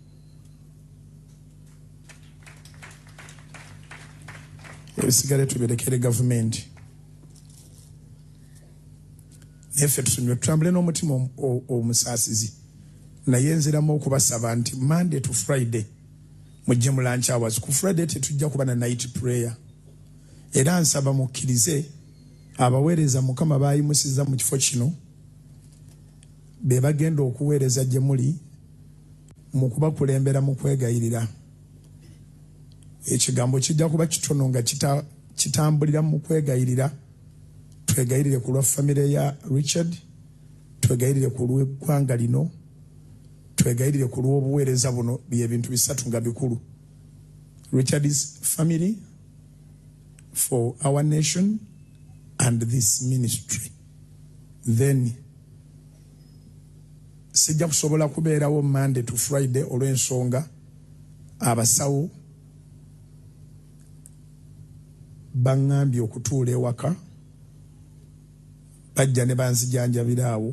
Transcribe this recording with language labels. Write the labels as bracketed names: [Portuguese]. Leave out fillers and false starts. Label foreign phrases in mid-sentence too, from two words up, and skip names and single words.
[Ganda] Ebisigale tubirekere gavumenti. Neffe tusonyiwe tutambule n'omutima omusaasizi. Naye nziramu okubasaba nti [English] Monday to Friday [Ganda] mujje mu [English] lunch hours. [Ganda] Ku Friday tetujja kuba na [English] night prayer. [Ganda] Era nsaba mukkirize abaweereza Mukama baayimusiza mu kifo kino be bagenda okuweereza gye muli mu kubakulembera mu kwegayirira. Ekigambo kijja kuba kitono nga kitambulira mu kwegayirira. Twegayirire ku lwa famire ya Richard, twegayirire ku lw'eggwanga lino, twegayirire ku lw'obuweereza buno. Bye bintu bisatu nga bikulu. [English] Richard's family, for our nation, and this ministry. [Ganda] Then sijja kusobola kubeerawo [English] Monday to Friday [Ganda] olw'ensonga abasawo baŋŋambye okutuula ewaka bajja ne banzijanjabira awo.